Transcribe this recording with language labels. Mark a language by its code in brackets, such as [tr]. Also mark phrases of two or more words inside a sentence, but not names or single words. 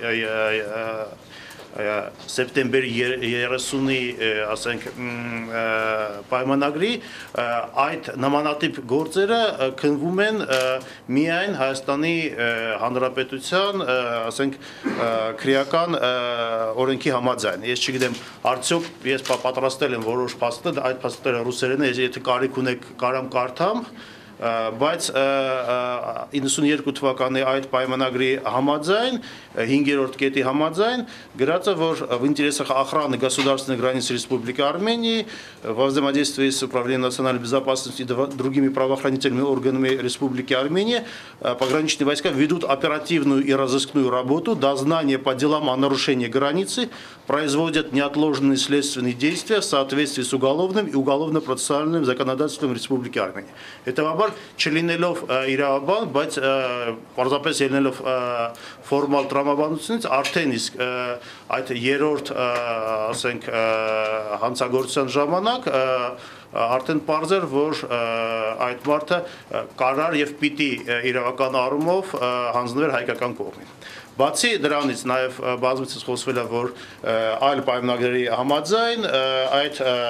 [hy] սեպտեմբերի 30-ի, ասենք, պայմանագրի այդ նմանատիպ գործերը քննվում են միայն Հայաստանի Հանրապետության, ասենք, քրեական օրենքի համաձայն։ Ես չգիտեմ, արդյոք ես պատրաստել եմ որոշ փաստեր, այդ փաստերը ռուսերեն է, եթե կարիք ունեք, կարամ կարդամ, բայց 92 թվականի այդ պայմանագրի համաձայն, 5-րդ կետի համաձայն, գրած է, որ [ru] в интересах охраны государственной границы Республики Армении, во взаимодействии с Управлением национальной безопасности и другими правоохранительными органами Республики Армения, пограничные войска ведут оперативную и разыскную работу, дознание по делам о нарушении границы, производят неотложные следственные действия в соответствии с уголовным и уголовно-процессуальным законодательством Республики Армения. [hy] Это չլինելով իրավաբան, բայց պարզապես ելնելով ֆորմալ տրամաբանությունից արդեն իսկ այդ երրորդ, ասենք, հանցագործության ժամանակ արդեն պարզ էր, որ այդ մարդը կարար եւ պիտի իրավական առումով հանձնվեր հայկական կողմին։ Բացի դրանից նաև բազմիցս խոսվել է, որ այլ պայմանագրերի համաձայն այդ